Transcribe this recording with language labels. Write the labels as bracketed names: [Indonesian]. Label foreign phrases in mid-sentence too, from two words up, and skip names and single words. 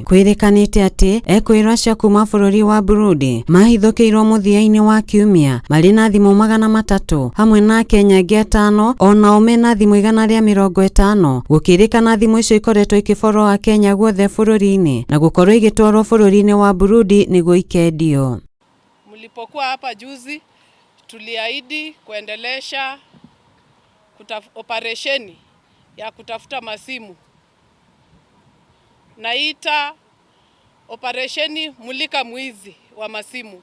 [Kikuyu] Kwirikanite ati ekwirwo acio kuma bururi wa Burundi mahithukiirwo muthia-ini wa kiumia mari na thimu 300 hamwe na Akenya angĩ 5 onao mena thimu 150. Gukirikana thimu icio ikoretwo ikiborwo Akenya guothe bururi-ini na gukorwo igitwarwo bururi-ini wa Burundi niguo ikendio. [Swahili] Mlipokuwa hapa juzi tuliahidi kuendelesha operesheni ya kutafuta masimu. Naita operesheni mulika mwizi wa masimu.